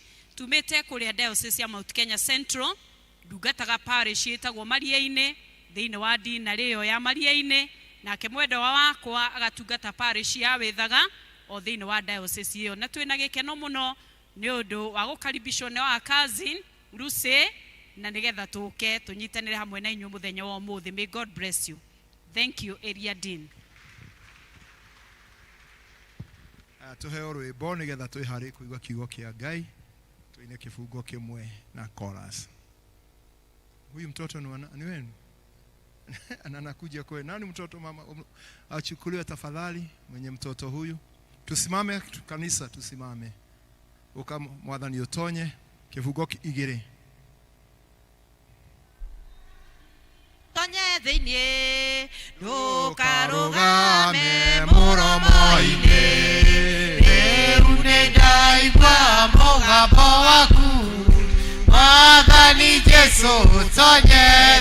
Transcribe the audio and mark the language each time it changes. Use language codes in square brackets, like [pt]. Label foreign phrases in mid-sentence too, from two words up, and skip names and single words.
[ki] Tumete kuria diocese ya Mount Kenya Central ndungataga parish yetagwo Maria-ine thini wa dina riyo ya Maria-ine nake mwenda wakwa agatungata parish ya Wethaga o thini wa diocese iyo na twina gikeno muno ni undu wa gukaribishwo ni wa cousin Lucy na nigetha tuke tunyitanire hamwe na inyu muthenya wa umuthi. [en] May God bless you. Thank you, Area Dean. [ki] Tuheo rwimbo nigetha twihari kuigwa kiugo kia Ngai tuine kifungo kimwe na chorus. [sw] Huyu mtoto ni wenu? Anakuja kwa nani mtoto mama achukuliwe tafadhali mwenye mtoto huyu. Tusimame kanisa tusimame. [ki] Uka mwathani utonye kifungo igire. Tonye thini ndukarugame muromo-ini riu nindaigua mugambo waku Mwathani Jesu tonye